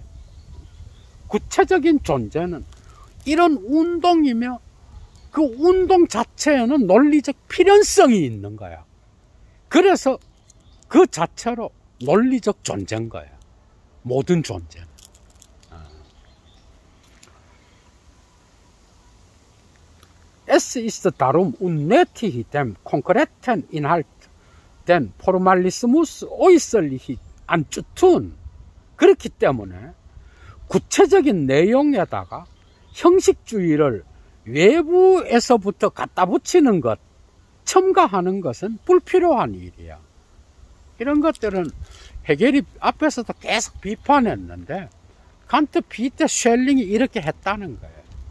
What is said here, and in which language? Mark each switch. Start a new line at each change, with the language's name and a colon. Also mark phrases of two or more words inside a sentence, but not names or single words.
Korean: 구체적인 존재는 이런 운동이며 그 운동 자체에는 논리적 필연성이 있는 거야. 그래서 그 자체로 논리적 존재인 거야. 모든 존재는.
German: Es ist darum unnötig, dem konkreten Inhalt den Formalismus äußerlich anzutun.
Korean: 그렇기 때문에 구체적인 내용에다가 형식주의를 외부에서부터 갖다 붙이는 것, 첨가하는 것은 불필요한 일이야. 이런 것들은 해겔이 앞에서도 계속 비판했는데 칸트, 피테, 쉘링이 이렇게 했다는 거예요.